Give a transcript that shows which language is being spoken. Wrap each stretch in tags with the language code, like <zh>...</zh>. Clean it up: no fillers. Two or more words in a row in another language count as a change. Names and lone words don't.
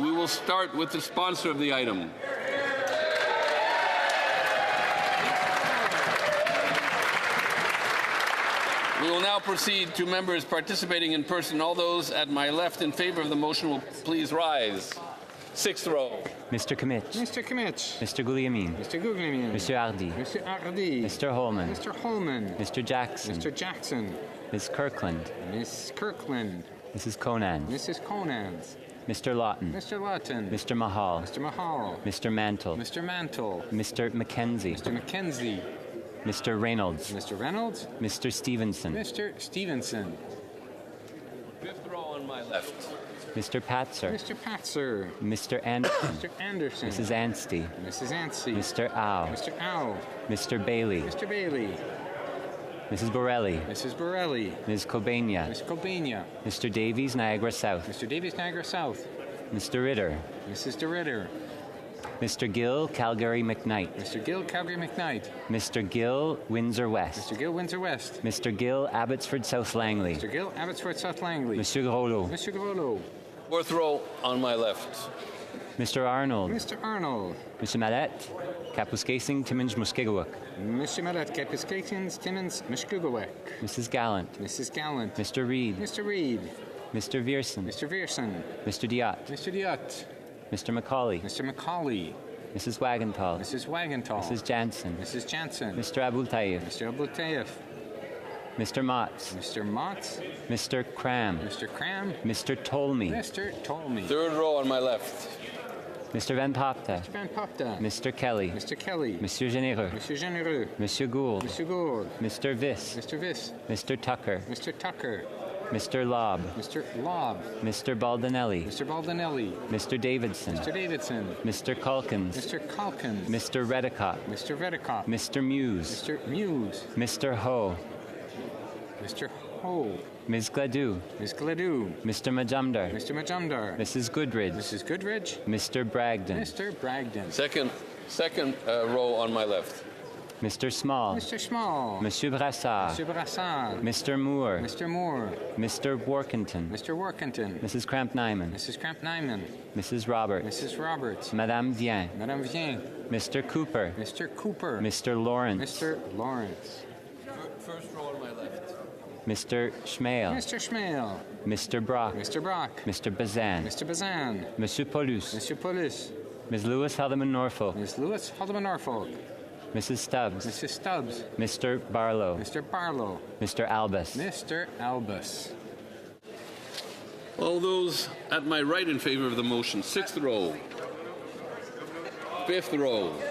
<en>We will start with the sponsor of the item. We will now proceed to members participating in person. All those at my left in favor of the motion will please rise. Sixth row. Mr. Kimmich. Mr. Kimmich. Mr. Guglielmin. Mr. Guglielmin. Mr. Hardy. Mr. Hardy. Mr. Holman. Mr. Holman. Mr. Jackson. Mr. Jackson. Ms. Kirkland. Miss Kirkland. Mrs. Conan. Mrs. Conans. Mr. Lawton. Mr. Lawton. Mr. Mahal. Mr. Mahal. Mr. Mantle. Mr. Mantle. Mr. Mackenzie. Mr. Mackenzie. Mr. Reynolds. Mr. Reynolds. Mr. Stevenson. Mr. Stevenson. Fifth row on my left. Mr. Patzer. Mr. Patzer. Mr. Anderson. Mr. Anderson. Mrs. Anstey. Mrs. Anstey. Mr. Au. Mr. Au. Mr. Bailey. Mr. Bailey. Mrs. Borelli. Mrs. Borelli. Ms. Kobania. Ms. Kobania. Mr. Davies, Niagara South. Mr. Davies, Niagara South. Mr. Ritter. Mrs. De Ritter. Mr. Gill, Calgary McKnight. Mr. Gill, Calgary McKnight. Mr. Gill, Windsor West. Mr. Gill, Windsor West. Mr. Gill, Abbotsford South Langley. Mr. Gill, Abbotsford South Langley. Monsieur Groslo. Mr. Groslo. Fourth row on my left. Mr. Arnold. Mr. Arnold. Mr. Mallette, Kapuskasing, Timmins, Muskegawak. Mr. Mallette, Kapuskasing, Timmins, Muskegawak. Mrs. Gallant. Mrs. Gallant. Mr. Reed. Mr. Reed. Mr. Vierson. Mr. Vierson. Mr. Diot. Mr. Diot. Mr. Macaulay. Mr. Macaulay. Mrs. Wagenthal. Mrs. Wagenthal. Mrs. Jansen. Mrs. Jansen. Mr. Abultayev. Mr. Abultayev. Mr. Motz. Mr. Motz. Mr. Cram. Mr. Cram. Mr. Tolmie. Mr. Tolmie. Third row on my left. Mr. Van Popta. Mr. Van Popta. Mr. Kelly. Mr. Kelly. Monsieur Généreux. Monsieur Généreux. Monsieur Gould. Monsieur Gould. Mr. Viss. Mr. Viss. Mr. Tucker. Mr. Tucker. Mr. Lobb. Mr. Lobb. Mr. Baldinelli. Mr. Baldinelli. Mr. Davidson. Mr. Davidson. Mr. Calkins. Mr. Calkins. Mr. Redicott. Mr. Redicott. Mr. Muse. Mr. Muse. Mr. Ho. Mr. Ho. Ms. Gladue. Ms. Gladue. Mr. Majumdar. Mr. Majumdar. Mrs. Goodridge. Mrs. Goodridge. Mr. Bragdon. Mr. Bragdon. Second row on my left. Mr. Small. Mr. Small. Monsieur Brassard. Mr. Brassard. Mr. Moore. Mr. Moore. Mr. Workington. Mr. Workington. Mrs. Cramp-Nyman. Mrs. Cramp-Nyman. Mrs. Roberts. Mrs. Roberts. Madame Vien. Madame Vien. Mr. Cooper. Mr. Cooper. Mr. Lawrence. Mr. Lawrence. First row on my left. Mr. Schmale. Mr. Schmale. Mr. Brock. Mr. Brock. Mr. Bazan. Mr. Bazan. Monsieur Paulus. Monsieur Paulus. Ms. Lewis Haldeman Norfolk. Ms. Lewis Haldeman Norfolk. Mrs. Stubbs. Mrs. Stubbs. Mr. Barlow. Mr. Barlow. Mr. Albus. Mr. Albus. All those at my right in favor of the motion. Sixth row. Fifth row.</en>